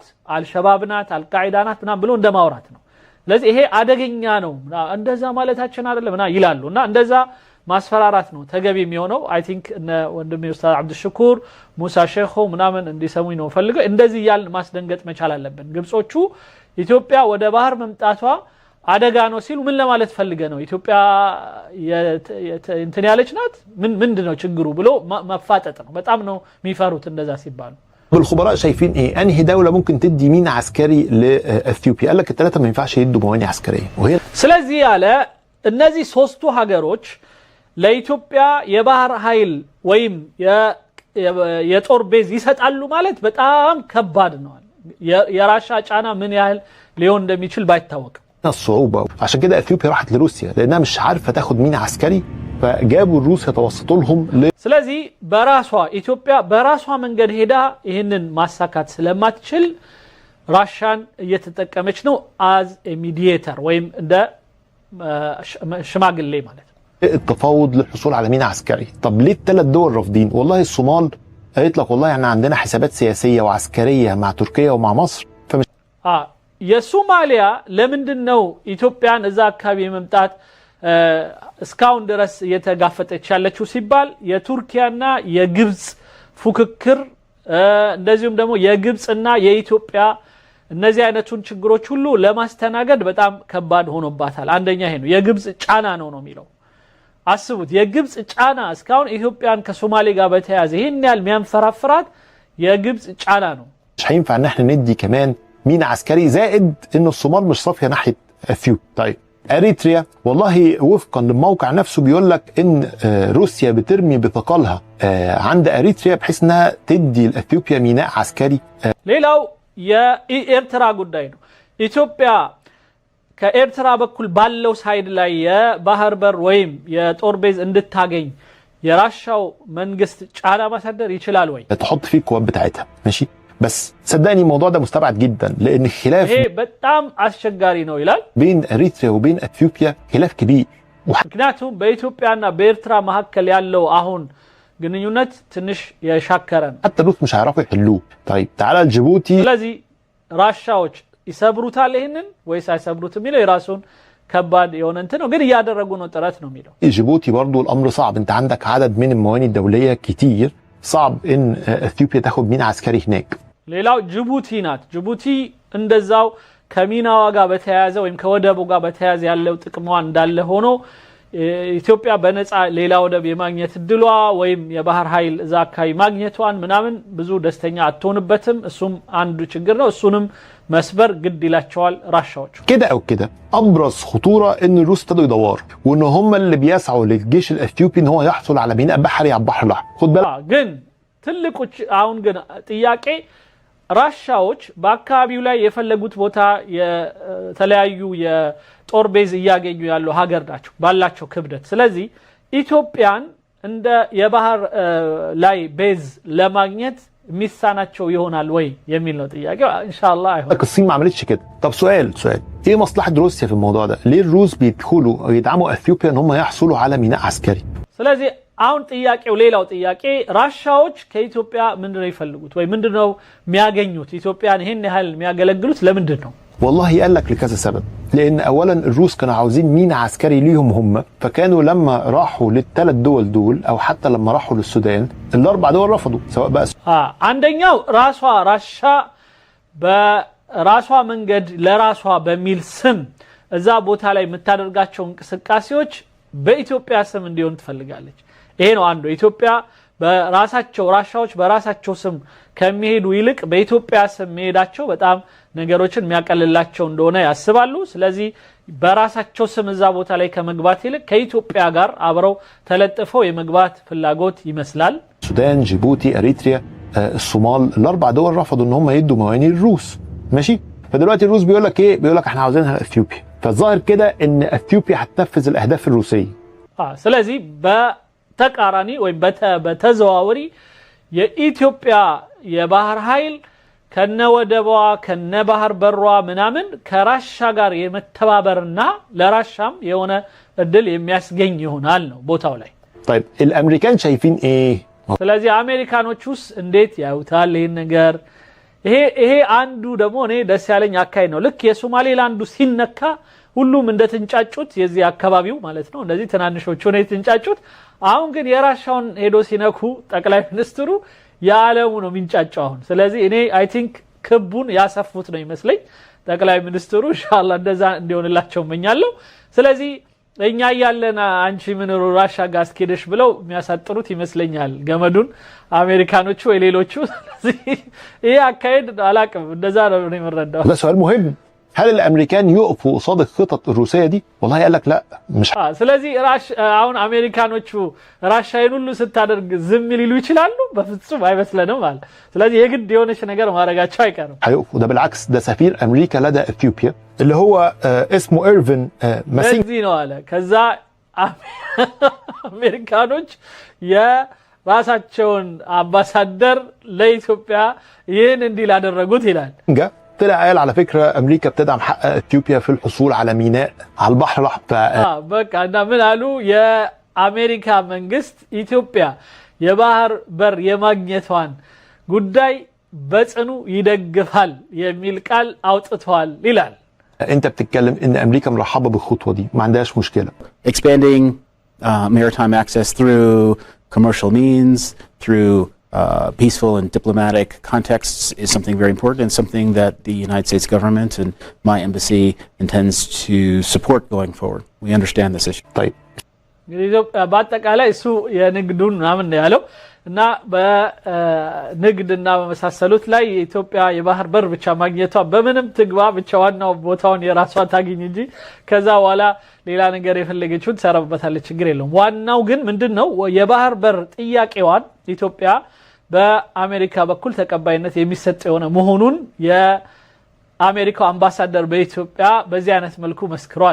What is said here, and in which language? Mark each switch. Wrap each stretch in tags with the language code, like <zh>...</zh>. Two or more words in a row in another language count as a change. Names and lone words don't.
<am>አልሸባብ ናት አልቃይዳ ናት ብሎ እንደማውራት ነው። ስለዚህ ይሄ አደገኛ ነው እንደዛ ማለታችን አይደለም ይላሉና እንደዛ ማስፈራራት ነው ተገቢ የሚሆነው።</am> <en>I think</en> <am>እነ ወንድሜ ኡስታዝ አብዱሽኩር ሙሳ ሼኹ ምናምን እንዲሰሙኝ ነው ፈልገው እንደዚህ ያል ማስደንገጥ መቻል አለብን። ግብጾቹ ኢትዮጵያ ወደ ባህር መምጣቷ አደጋ ነው ሲሉ ምን ለማለት ፈልገ ነው? ኢትዮጵያ እንትን ያለች ናት ምንድነው ችግሩ ብሎ መፋጠጥ ነው። በጣም ነው የሚፈሩት እንደዛ ሲባሉ።</am> <ar>بالخبراء شايفين ايه انهي دوله ممكن تدي مينا عسكري لاثيوبيا؟ قال لك الثلاثه ما ينفعش يدوا موانئ عسكريه. وهي</ar> <am>ስለዚህ ያለ እነዚህ ሶስቱ ሀገሮች ለኢትዮጵያ የባህር ኃይል ወይም የጦር ቤዝ ይሰጣሉ ማለት በጣም ከባድ ነው። የራሻ ጫና ምን ያህል ሊሆን እንደሚችል ባይታወቅም</am> <ar>الصعوبه عشان كده اثيوبيا راحت لروسيا لانها مش عارفه تاخد مينا عسكري فجابوا الروس يتوسطوا لهم</ar> <am>ስለዚህ ኢትዮጵያ በራሷ መንገድ ሄዳ ይሄንን ማሳካት ስለማትችል ራሻን እየተጠቀመች ነው</am> <en>as a mediator</en> <am>ወይም እንደ ሽማግሌ ማለት ነው</am> <ar>التفاوض للحصول على ميناء عسكري. طب ليه الثلاث دول رافضين؟ والله الصومال قالت لك والله احنا عندنا حسابات سياسيه وعسكريه مع تركيا ومع مصر فمش</ar> <am>የሶማሊያ ለምንድነው ኢትዮጵያን እዛ አካባቢ መምጣት እስካሁን ድረስ እየተጋፈጠች ያለችው ሲባል የቱርኪያና የግብጽ ፉክክር እንደዚሁም ደግሞ የግብጽና የኢትዮጵያ እነዚህ አይነቱን ችግሮች ሁሉ ለማስተናገድ በጣም ከባድ ሆኖባታል አንደኛ ይሄ ነው የግብጽ ጫና ነው የሚለው አስቡት የግብጽ ጫና እስካሁን ኢትዮጵያን ከሶማሌ ጋር በተያያዘ ይሄን ያህል የሚያንፈራፍራት የግብጽ ጫና ነው</am> <ar>مش هينفع ان احنا ندي كمان ميناء عسكري زائد ان الصومال مش صافيه ناحيه اثيوبيا. طيب اريتريا والله وفقا للموقع نفسه بيقول لك ان روسيا بترمي بثقلها عند اريتريا بحيث انها تدي لاثيوبيا ميناء عسكري.</ar> <am>ሌላው የኤርትራ ጉዳይ ነው ኢትዮጵያ ከኤርትራ በኩል ባለው ሳይድ ላይ የባህር በር ወይም የጦር ቤዝ እንድታገኝ የራሻው መንግስት ጫና ማሳደር ይችላል ወይ</am> <ar>تحط فيه القوات بتاعتها ماشي بس صدقني الموضوع ده مستبعد جدا لان الخلاف</ar> <am>ይሄ በጣም አስቸጋሪ ነው ይላል</am> <ar>بين اريتريا وبين اثيوبيا خلاف كبير</ar> <am>ምክንያቱም በኢትዮጵያና በኤርትራ መካከል ያለው አሁን ግንኙነት ትንሽ የሻከረ ነው</am> <ar>حتى الروس مش هيعرفوا يحلوه. طيب تعالى لجيبوتي</ar> <am>ስለዚህ ራሻዎች ይሰብሩታል ይሄንን ወይስ አይሰብሩትም የሚለው የራሱን ከባድ የሆነ እንትን ነው ግን ያደረጉ ነው ጥረት ነው የሚለው</am> <ar>جيبوتي برضو الامر صعب انت عندك عدد من الموانئ الدوليه كتير صعب ان اثيوبيا تاخد ميناء عسكري هناك.</ar> <am>ሌላው ጅቡቲ ናት ጅቡቲ እንደዛው ከሚናዋ ጋር በተያያዘ ወይም ከወደቡ ጋር በተያያዘ ያለው ጥቅሟ እንዳለ ሆኖ ኢትዮጵያ በነፃ ሌላ ወደብ የማግኘት ድሏ ወይም የባህር ኃይል እዛ አካባቢ ማግኘቷን ምናምን ብዙ ደስተኛ አትሆንበትም እሱም አንዱ ችግር ነው እሱንም መስበር ግድ ይላቸዋል ራሻዎች</am> <ar>كده او كده ابرز خطوره ان الروس ابتدوا يدوروا وان هم اللي بيسعوا للجيش الاثيوبي ان هو يحصل على ميناء بحري على البحر الاحمر. خد بالك</ar> <am>ግን ትልቁ አሁን ግን ጥያቄ ራሻዎች በአካባቢው ላይ የፈለጉት ቦታ የተለያዩ የጦር ቤዝ ያገኙ ያለው ሀገር ናቸው ባላቸው ክብደት ስለዚህ ኢትዮጵያን እንደ የባህር ላይ ቤዝ ለማግኘት ሚሳናቸው ይሆናል ወይ የሚል ነው ጥያቄው</am> <ar>إن شاء الله</ar> <am>አይሆን</am> <ar>الصين ما عملتش كده. طب سؤال ايه مصلحه روسيا في الموضوع ده؟ ليه الروس بيدخلوا ويدعموا اثيوبيا ان هم يحصلوا على ميناء عسكري؟</ar> <am>ስለዚህ አሁን ጥያቄው ሌላው ጥያቄ ራሻዎች ከኢትዮጵያ ምንድነው ይፈልጉት ወይ ምንድነው የሚያገኙት ኢትዮጵያን ይሄን ያህል የሚያገለግሉት ለምንድን ነው</am> <ar>والله قال لك لكذا سبب لان اولا الروس كانوا عاوزين ميناء عسكري ليهم هم فكانوا لما راحوا للثلاث دول او حتى لما راحوا للسودان الاربع دول رفضوا سواء بقى</ar> <am>አንደኛው ራሷ ራሻ በራሷ መንገድ ለራሷ በሚል ስም እዛ ቦታ ላይ የምታደርጋቸው እንቅስቃሴዎች በኢትዮጵያ ስም እንዲሆን ትፈልጋለች ይሄ ነው አንዱ ኢትዮጵያ በራሳቸው ራሻዎች በራሳቸው ስም ከሚሄዱ ይልቅ በኢትዮጵያ ስም መሄዳቸው በጣም ነገሮችን የሚያቀልላቸው እንደሆነ ያስባሉ ስለዚህ በራሳቸው ስም እዛ ቦታ ላይ ከመግባት ይልቅ ከኢትዮጵያ ጋር አብረው ተለጥፈው የመግባት ፍላጎት ይመስላል</am> <ar>السودان جيبوتي اريتريا الصومال الاربع دول رفضوا ان هم يدوا موانئ الروس ماشي فدلوقتي الروس بيقول لك ايه بيقول لك احنا عاوزينها اثيوبيا فالظاهر كده ان اثيوبيا هتنفذ الاهداف الروسيه</ar> <am>ስለዚህ በተቃራኒ ወይ በተዘዋወሪ የኢትዮጵያ የባህር ኃይል ከነወደቧ ከነባህር በሯ ምናምን ከራሻ ጋር የመተባበርና ለራሻም የሆነ እድል የሚያስገኝ ይሆናል ነው ቦታው ላይ</am> <ar>طيب الامريكان شايفين ايه</ar> <am>ስለዚህ አሜሪካኖቹስ እንዴት ያዩታል ይሄን ነገር ይሄ አንዱ ደግሞ እኔ ደስ ያለኝ አካይ ነው ልክ የሶማሌላንዱ ሲነካ ሁሉም እንደተንጫጩት የዚህ አካባቢው ማለት ነው እንደዚህ ትናንሾቹ ነው የተንጫጩት አሁን ግን የራሻውን ሄዶ ሲነኩ ጠቅላይ ሚኒስትሩ ያለሙ ነው ሚንጫጫው አሁን ስለዚህ እኔ</am> <en>I think</en> <am>ክቡን ያሰፉት ነው ይመስለኝ ጠቅላይ ሚኒስትሩ</am> <ar>إن شاء الله</ar> <am>እንደዛ እንዲሆንላቸው መኛለሁ ስለዚህ እኛ ያለና አንቺ ምን ራሻ ጋር እስከደሽ ብለው የሚያሳጥሩት ይመስለኛል ገመዱን አሜሪካኖቹ ወይ ሌሎቹ ስለዚህ ይሄ አካሄድ አላቅም እንደዛ ነው የሚረዳው</am> <ar>ده سؤال مهم هل الامريكان يقفوا قصاد الخطط الروسيه دي والله قال لك لا مش</ar> <am>ስለዚህ አሁን አሜሪካኖቹ ራሻይን ሁሉ ስታደርግ ዝም ሊሉ ይችላሉ በፍጹም አይመስለንም ማለት ስለዚህ የግድ የሆነች ነገር ማረጋቸው አይቀርም</am> <ar>هيقفوا ده بالعكس ده سفير امريكا لدى اثيوبيا اللي هو اسمه ايرفين ماسين</ar> <am>እዚህ ነው አለ ከዛ አሜሪካኖች የራሳቸውን አምባሳደር ለኢትዮጵያ ይሄን እንዲል አደረጉት ይላል</am> <ar>طلع قال على فكره امريكا بتدعم حق اثيوبيا في الحصول على ميناء على البحر الاحمر.</ar> <am>በቃ እና ምን አሉ የአሜሪካ መንግስት ኢትዮጵያ የባህር በር የማግኘቷን ጉዳይ በጽኑ ይደግፋል የሚል ቃል አውጥተዋል ይላል።</am> <ar>انت بتتكلم ان امريكا مرحبه بالخطوه دي ما عندهاش مشكله.</ar> <en>Expanding maritime access through commercial means, through peaceful and diplomatic contexts is something very important and something that the United States government and my embassy intends to support going forward. We understand this issue.</en> <ar>طيب</ar> <am>በአጠቃላይ እሱ የንግዱን ምናምን ያለው እና በንግድና በመሳሰሉት ላይ የኢትዮጵያ የባህር በር ብቻ ማግኘቷ በምንም ትግባ ብቻ ዋናው ቦታውን የራሷ ታግኝ እንጂ ከዛ በኋላ ሌላ ነገር የፈለገችው ተሰራበታለች ችግር የለውም። ዋናው ግን ምንድነው የባህር በር ጥያቄዋን ኢትዮጵያ በአሜሪካ በኩል ተቀባይነት የሚሰጥ የሆነ መሆኑን የአሜሪካው አምባሳደር በኢትዮጵያ በዚህ አይነት መልኩ መስክሯል።</am>